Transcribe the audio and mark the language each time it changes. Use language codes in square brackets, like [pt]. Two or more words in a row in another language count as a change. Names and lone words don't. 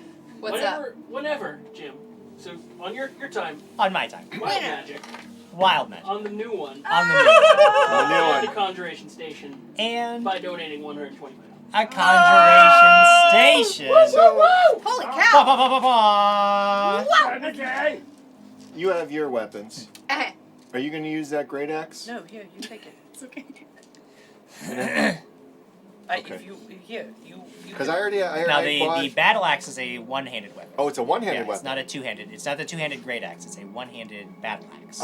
[en] What's up? Whenever, Jim. So, on your time, On my time. Wild Magic, Wild magic. on the new one, On the new The new at the one. Conjuration Station, and by donating $125. a conjuration station. So, Holy Ba, cow! ba, ba, ba, ba. Okay. you have your weapons. Eh. Are you going to use that great axe? No, here, you take it. It's okay. Okay. If you you Because I already Now bought... the battle axe is a one-handed weapon. Oh, it's a one-handed Yeah, weapon. it's not a two-handed. It's not the two-handed great axe. It's a one-handed battle axe.